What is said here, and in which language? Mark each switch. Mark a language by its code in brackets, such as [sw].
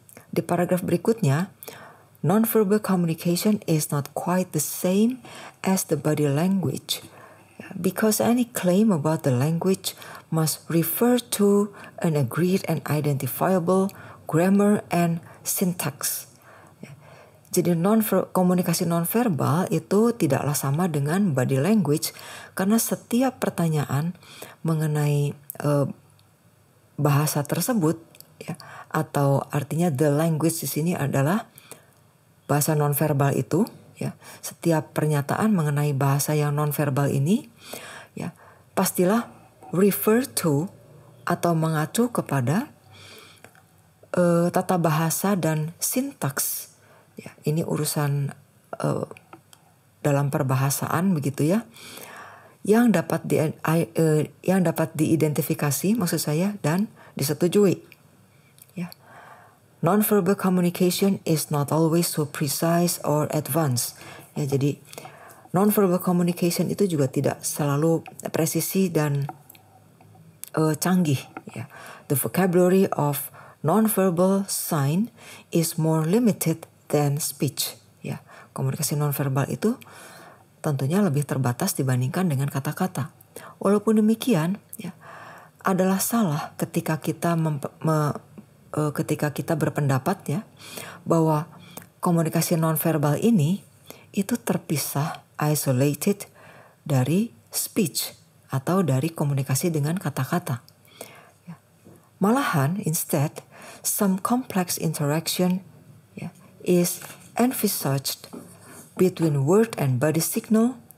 [id] Di paragraf berikutnya, [en] non-verbal communication is not quite the same as the body language, because any claim about the language must refer to an agreed and identifiable grammar and syntax. [id] Jadi komunikasi non-verbal itu tidaklah sama dengan body language, karena setiap pertanyaan mengenai bahasa tersebut, ya, atau artinya [en] the language [id] di sini adalah bahasa nonverbal itu, ya. Setiap pernyataan mengenai bahasa yang nonverbal ini, ya, pastilah [en] refer to [id] atau mengacu kepada tata bahasa dan sintaks. Ya, ini urusan dalam perbahasaan begitu ya. Yang dapat diidentifikasi maksud saya dan disetujui. Ya. [en] Non-verbal communication is not always so precise or advanced. [id] Ya, jadi non-verbal communication itu juga tidak selalu presisi dan canggih. Ya. [en] The vocabulary of non-verbal sign is more limited than speech. [id] Ya, komunikasi non-verbal itu tentunya lebih terbatas dibandingkan dengan kata-kata. Walaupun demikian, ya, adalah salah ketika kita ketika kita berpendapat ya bahwa komunikasi nonverbal ini itu terpisah, isolated dari speech atau dari komunikasi dengan kata-kata. Malahan, [en] instead, some complex interaction is envisaged between word and body signal.